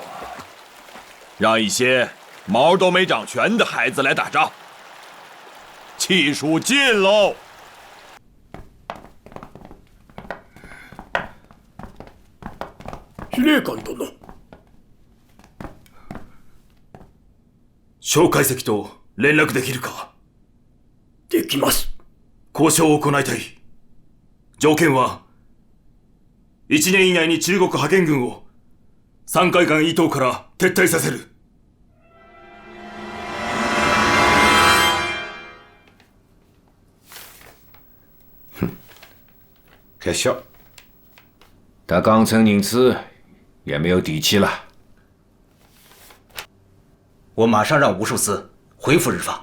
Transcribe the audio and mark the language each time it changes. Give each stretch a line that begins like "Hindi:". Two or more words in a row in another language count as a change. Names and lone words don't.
Chinese: 让一些毛都没长全的孩子来打仗，气数尽喽！
Japanese: 司令官殿、蒋介石と連絡できるか？できます。交渉を行いたい。条件は、1年以内に中国派遣軍を山海関以東から撤退させる。
Chinese: 可笑，他刚成宁次，也没有底气了。我马上让吴寿司回复日方。